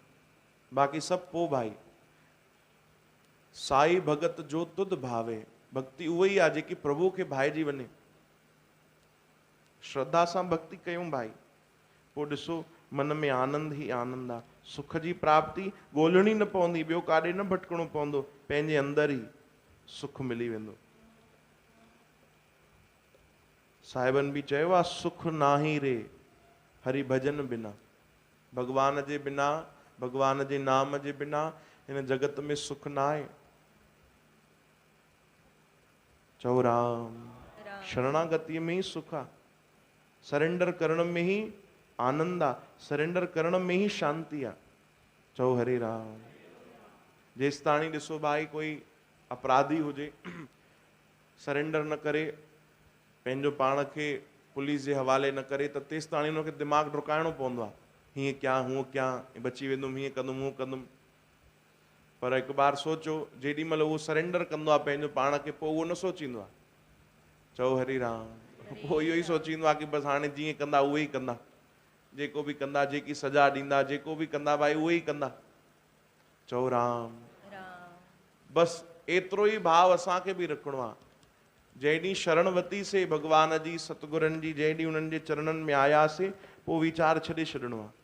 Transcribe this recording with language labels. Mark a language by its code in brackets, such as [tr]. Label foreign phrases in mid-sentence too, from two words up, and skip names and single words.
[sd] बाक़ी सभु पोइ भाई। [pa] ਸੋਈ ਭਗਤੁ ਜੋ ਤੁਧੁ ਭਾਵੈ, [sd] भक्ति उहा ई आहे जेकी प्रभु खे भाइजी वञे। श्रद्धा सां भक्ति कयूं भाई, पोइ ॾिसो मन में आनंद ई आनंद आहे। सुख जी प्राप्ति ॻोल्हणी न पवंदी, ॿियो काॾे न भटकणो पवंदो, पंहिंजे अंदरि ई सुख मिली वेंदो। साहिबनि बि चयो आहे, [hi] सुख नाही रे हरि भजन बिना। [sd] भगवान जे बिना, भगवान जे नाम जे बिना हिन जगत में सुख न आहे। चओ राम। शरणागतीअ में ई सुख आहे, सरेंडर करण में ई आनंद आ, सरेंडर करण में ही शांति आ। चओ हरे राम। जेसि ताणी ॾिसो भाई कोई अपराधी हुजे, सरेंडर न करे, पंहिंजो पाण खे पुलिस जे हवाले न करे, त तेसि ताणी हुनखे दिमाग़ डुकाइणो पवंदो आहे, हीअं कयां हूअं कयां, बची वेंदुमि, हीअं कंदुमि हूअं कंदुमि। पर हिकु बार सोचो, जेॾी महिल उहो सरेंडर कंदो आहे पंहिंजो पाण खे, पोइ उहो न सोचींदो आहे। चओ हरि राम। पोइ इहो ई सोचींदो आहे कि बसि हाणे जीअं कंदा उहे ई कंदा, जेको बि कंदा, जेकी सजा ॾींदा, जेको बि कंदा भाई उहे ई कंदा। चओ राम। बसि एतिरो ई भाव असांखे बि रखिणो आहे। जंहिं ॾींहुं शरण वरितीसीं भॻवान जी, सतगुरनि जी, जंहिं ॾींहुं उन्हनि जे चरणनि में आयासीं, पोइ वीचार छॾे छॾिणो आहे।